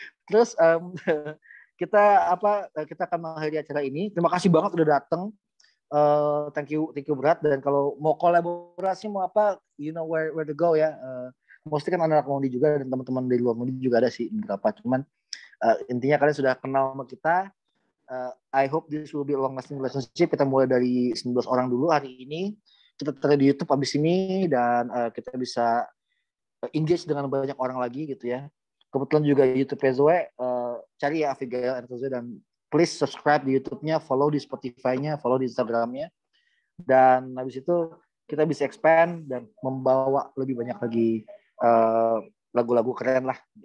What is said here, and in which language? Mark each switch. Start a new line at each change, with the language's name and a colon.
Indonesian: Terus kita akan mengakhiri acara ini. Terima kasih banget udah datang.
English: Thank you
Indonesian: Berat. Dan kalau mau kolaborasi mau apa,
English: you know where to go
Indonesian: ya. Mostly kan anak Mondi juga, dan teman-teman dari luar Mondi juga ada sih beberapa. Cuman intinya kalian sudah kenal sama kita.
English: I hope this will be a long lasting relationship.
Indonesian: Kita mulai dari 19 orang dulu hari ini. Kita taruh di YouTube abis ini, dan kita bisa engage dengan banyak orang lagi gitu ya. Kebetulan juga YouTube Zoe, cari ya Abigail Zoe, dan please subscribe di YouTube-nya, follow di Spotify-nya, follow di Instagram-nya, dan habis itu kita bisa expand dan membawa lebih banyak lagi lagu-lagu keren lah.